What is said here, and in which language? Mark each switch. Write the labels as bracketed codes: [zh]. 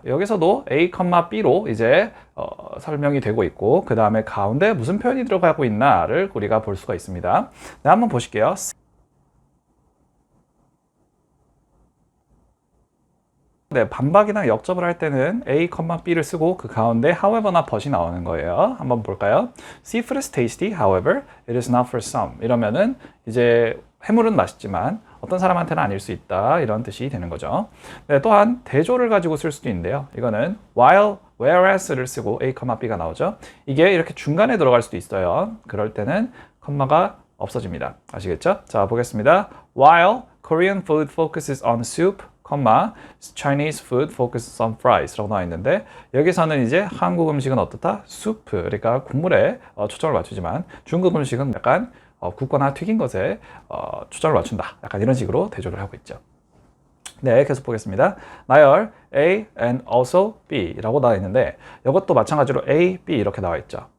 [ko] 여기서도 A, B로 이제 설명이 되고 있고 그 다음에 가운데 무슨 표현이 들어가고 있나를 우리가 볼 수가 있습니다. 네, 한번 보실게요. 네, 반박이나 역접을 할 때는 A, B를 쓰고 그 가운데 however나 but이 나오는 거예요. 한번 볼까요? [en] Seafood is tasty, however, it is not for some. [ko] 이러면은 이제 해물은 맛있지만 어떤 사람한테는 아닐 수 있다. 이런 뜻이 되는 거죠. 네, 또한 대조를 가지고 쓸 수도 있는데요. 이거는 while, whereas를 쓰고 A, B가 나오죠. 이게 이렇게 중간에 들어갈 수도 있어요. 그럴 때는 컴마가 없어집니다. 아시겠죠? 자, 보겠습니다. [en] While Korean food focuses on soup, Chinese food focuses on fries [ko] 라고 나와 있는데 여기서는 이제 한국 음식은 어떻다? 수프, 그러니까 국물에 초점을 맞추지만 중국 음식은 약간 굽거나 튀긴 것에 초점을 맞춘다. 약간 이런 식으로 대조를 하고 있죠. 네, 계속 보겠습니다. 나열 A and also B 라고 나와 있는데 이것도 마찬가지로 A, B 이렇게 나와 있죠.